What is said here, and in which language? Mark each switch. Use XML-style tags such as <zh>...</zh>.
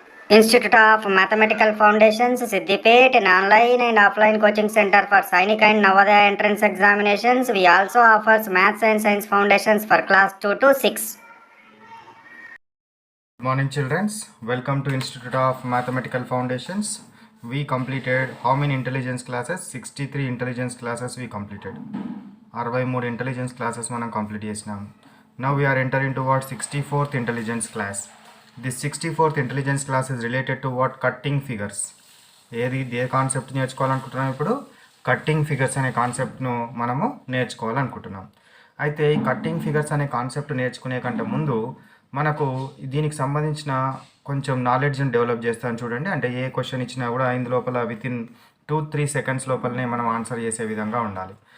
<en>Institute of Mathematical Foundations, Siddipet, an online and offline coaching center for Sainik and Navodaya entrance examinations. We also offers Maths and Science Foundations for class 2 to 6. Good morning, children. Welcome to Institute of Mathematical Foundations. We completed how many intelligence classes? 63 intelligence classes we completed. 63 intelligence classes</en> <te>మనం complete చేసినాం.</te> <en>Now we are entering toward 64th intelligence class. This 64th intelligence class is related to what? Cutting figures.</en> <te>ఏ concept నేర్చుకోవాలనుకుంటున్నాం ఇప్పుడు? Cutting figures అనే కాన్సెప్ట్ను మనము నేర్చుకోవాలనుకుంటున్నాం. అయితే ఈ cutting figures అనే concept నేర్చుకునే కంటే ముందు మనకు దీనికి సంబంధించిన కొంచెం నాలెడ్జ్ని డెవలప్ చేస్తాను చూడండి. అంటే ఏ క్వశ్చన్ ఇచ్చినా కూడా ఇందులోపల వితిన్ 2-3 సెకండ్స్ లోపలనే మనం ఆన్సర్ చేసే విధంగా ఉండాలి.</te>